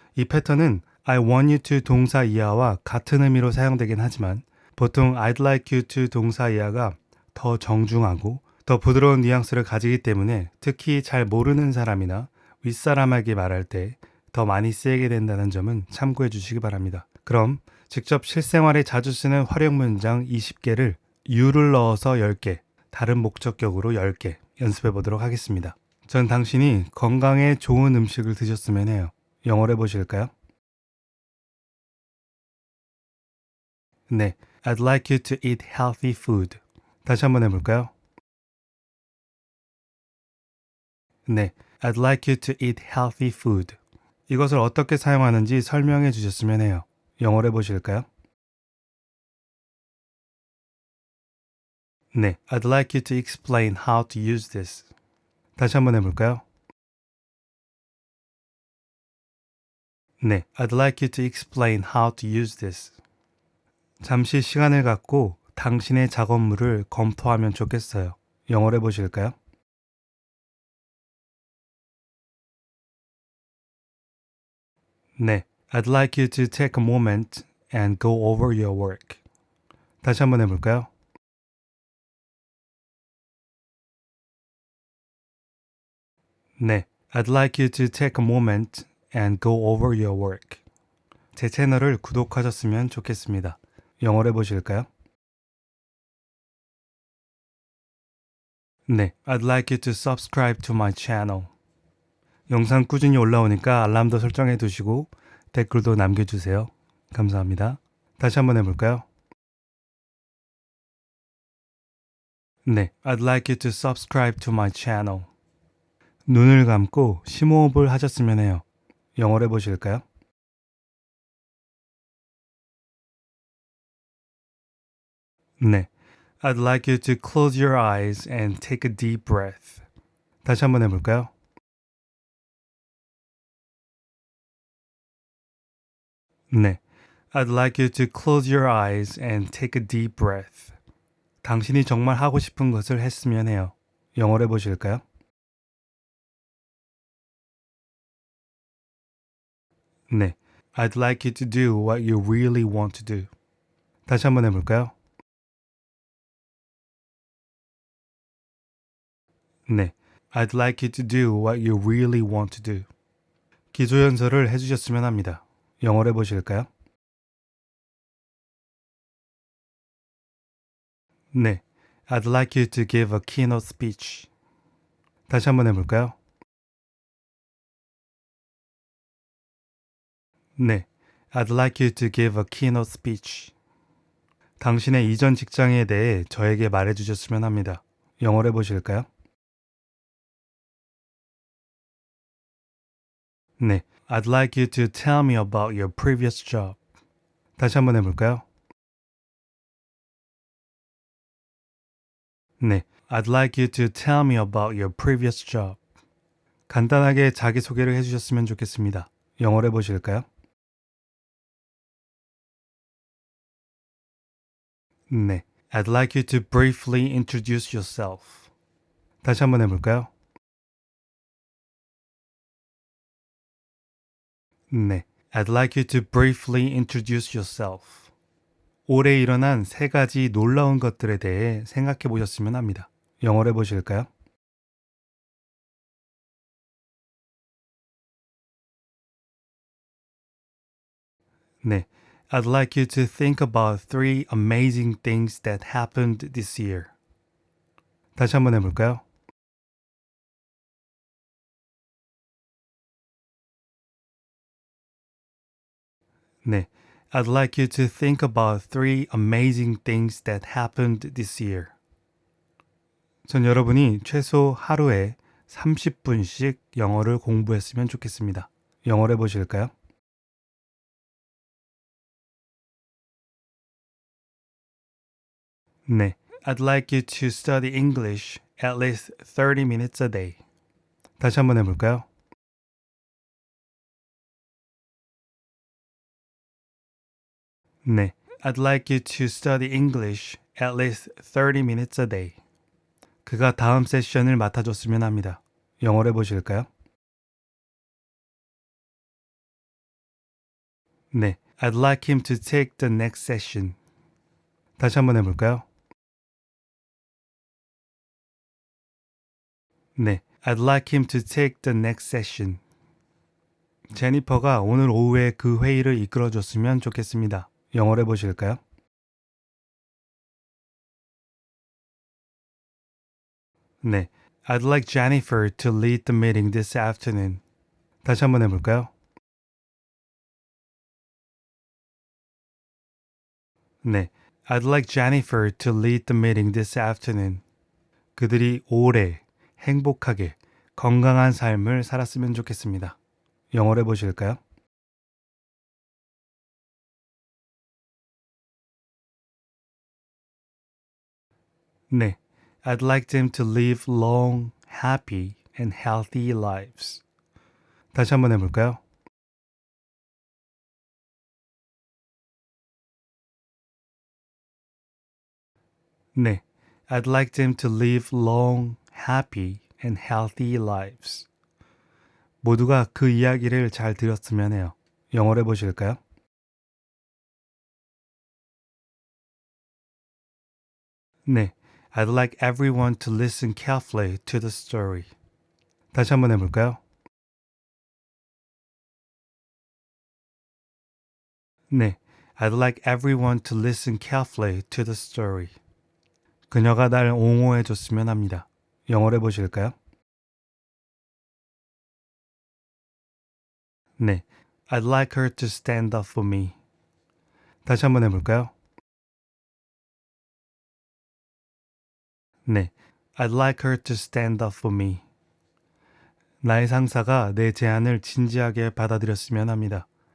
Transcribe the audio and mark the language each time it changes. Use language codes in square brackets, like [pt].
[ko] 이 패턴은 [en] I want you to [ko] 동사 이하와 같은 의미로 사용되긴 하지만 보통 [en] I'd like you to [ko] 동사 이하가 더 정중하고 더 부드러운 뉘앙스를 가지기 때문에 특히 잘 모르는 사람이나 윗사람에게 말할 때 더 많이 쓰이게 된다는 점은 참고해 주시기 바랍니다. 그럼 직접 실생활에 자주 쓰는 활용 문장 20개를 you를 넣어서 10개, 다른 목적격으로 10개 연습해 보도록 하겠습니다. 전 당신이 건강에 좋은 음식을 드셨으면 해요. 영어로 해보실까요? [en] 네, I'd like you to eat healthy food. [ko] 다시 한번 해볼까요? [en] 네, I'd like you to eat healthy food. [ko] 이것을 어떻게 사용하는지 설명해 주셨으면 해요. 영어로 해보실까요? [en] 네, I'd like you to explain how to use this. [ko] 다시 한번 해볼까요? [en] 네, I'd like you to explain how to use this. [ko] 잠시 시간을 갖고 당신의 작업물을 검토하면 좋겠어요. 영어로 해보실까요? [en] 네, I'd like you to take a moment and go over your work. [ko] 다시 한번 해볼까요? [en] 네, I'd like you to take a moment and go over your work. [ko] 제 채널을 구독하셨으면 좋겠습니다. 영어로 해보실까요? [en] 네, I'd like you to subscribe to my channel. [ko] 영상 꾸준히 올라오니까 알람도 설정해 두시고 댓글도 남겨주세요. 감사합니다. 다시 한번 해볼까요? [en] 네, I'd like you to subscribe to my channel. [ko] 눈을 감고 심호흡을 하셨으면 해요. 영어로 해보실까요? [en] 네, I'd like you to close your eyes and take a deep breath. [ko] 다시 한번 해볼까요? [en] 네, I'd like you to close your eyes and take a deep breath. [ko] 당신이 정말 하고 싶은 것을 했으면 해요. 영어로 해보실까요? [en] 네, I'd like you to do what you really want to do. [ko] 다시 한번 해볼까요? [en] 네, I'd like you to do what you really want to do. [ko] 기초연설을 해주셨으면 합니다. 영어로 해보실까요? [en] 네, I'd like you to give a keynote speech. [ko] 다시 한번 해볼까요? [en] 네, I'd like you to give a keynote speech. [ko] 당신의 이전 직장에 대해 저에게 말해주셨으면 합니다. 영어로 해보실까요? [en] 네, I'd like you to tell me about your previous job. [ko] 다시 한번 해볼까요? [en] 네, I'd like you to tell me about your previous job. [ko] 간단하게 자기소개를 해주셨으면 좋겠습니다. 영어로 해보실까요? [en] 네, I'd like you to briefly introduce yourself. [ko] 다시 한번 해볼까요? [en] 네, I'd like you to briefly introduce yourself. [ko] 올해 일어난 세 가지 놀라운 것들에 대해 생각해 보셨으면 합니다. 영어로 해보실까요? [en] 네, I'd like you to think about three amazing things that happened this year. [ko] 다시 한번 해볼까요? [en] 네, I'd like you to think about three amazing things that happened this year. [ko] 전 여러분이 최소 하루에 30분씩 영어를 공부했으면 좋겠습니다. 영어로 해보실까요? [en] 네, I'd like you to study English at least 30 minutes a day. [ko] 다시 한번 해볼까요? [en] 네, I'd like you to study English at least 30 minutes a day. [ko] 그가 다음 세션을 맡아줬으면 합니다. 영어로 해보실까요? [en] 네, I'd like him to take the next session. [ko] 다시 한번 해볼까요? [en] 네, I'd like him to take the next session. [ko] 제니퍼가 오늘 오후에 그 회의를 이끌어줬으면 좋겠습니다. 영어로 해보실까요? 네, [en] I'd like Jennifer to lead the meeting this afternoon. [ko] 다시 한번 해볼까요? 네. [en] I'd like Jennifer to lead the meeting this afternoon. [ko] 그들이 오래, 행복하게, 건강한 삶을 살았으면 좋겠습니다. 영어로 해보실까요? 네. [en] I'd like them to live long, happy, and healthy lives. [ko] 다시 한번 해볼까요? 네. [en] I'd like them to live long, happy, and healthy lives. [ko] 모두가 그 이야기를 잘 들었으면 해요. 영어로 해보실까요? 네. [en] I'd like everyone to listen carefully to the story. [ko] 다시 한번 해볼까요? 네. [en] I'd like everyone to listen carefully to the story. [ko] 그녀가 날 옹호해 줬으면 합니다. 영어로 해보실까요? 네. [en] I'd like her to stand up for me. [ko] 다시 한번 해볼까요? 네. [en] I'd like her to stand up for me. [ko] 나의 상사가 내 제안을 진지하게 받아들였으면 합니다.